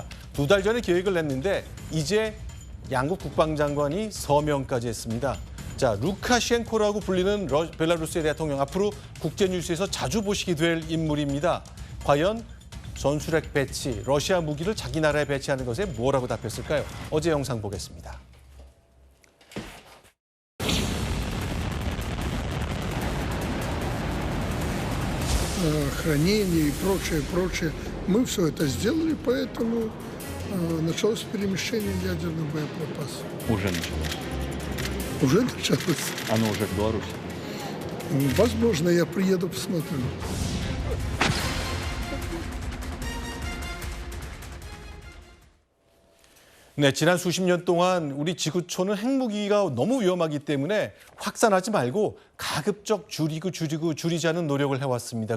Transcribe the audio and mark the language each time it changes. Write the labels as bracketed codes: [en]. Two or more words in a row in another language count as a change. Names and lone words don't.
[ko] 2달 전에 계획을 냈는데 이제 양국 국방장관이 서명까지 했습니다. 자, 루카셴코라고 불리는 벨라루스의 대통령, 앞으로 국제뉴스에서 자주 보시게 될 인물입니다. 과연 전술핵 배치, 러시아 무기를 자기 나라에 배치하는 것에 뭐라고 답했을까요? 어제 영상 보겠습니다. [ru] Хранение и прочее. Мы все это сделали, поэтому началось перемещение ядерных боеприпасов. Уже началось. Уже началось. Оно уже в Беларуси. Возможно, я приеду, посмотрю. [ko] 네, 지난 수십 년 동안 우리 지구촌은 핵무기가 너무 위험하기 때문에 확산하지 말고 가급적 줄이자는 노력을 해왔습니다.